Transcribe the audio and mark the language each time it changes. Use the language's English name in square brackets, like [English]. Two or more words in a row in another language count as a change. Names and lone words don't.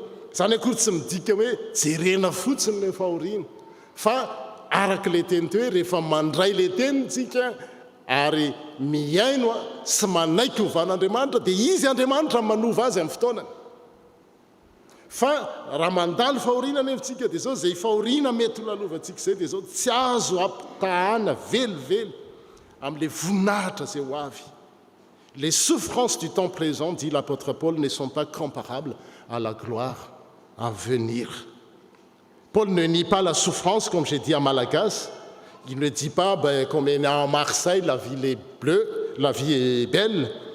[Malagasy] Zany akory tsy midika hoe jerena fotsiny le fahoriana, fa araka le teny teo hoe rehefa mandray le tenitsika ary miaino sy manaiky hovan'Andriamanitra dia izy Andriamanitra manova azy amin'ny fotoanany. Fa raha mandalo fahoriana nevintsika dia zao zay fahoriana mety ho lalovantsika izay dia zao tsy azo ampitahana velively amin'ilay voninahitra izay ho avy. [French] Les souffrances du temps présent, dit l'apôtre Paul, ne sont pas comparables à la gloire à venir. Paul ne nie pas la souffrance, comme j'ai dit à Malagas. Il ne dit pas, comme on est à Marseille, la ville est bleue, la vie est belle.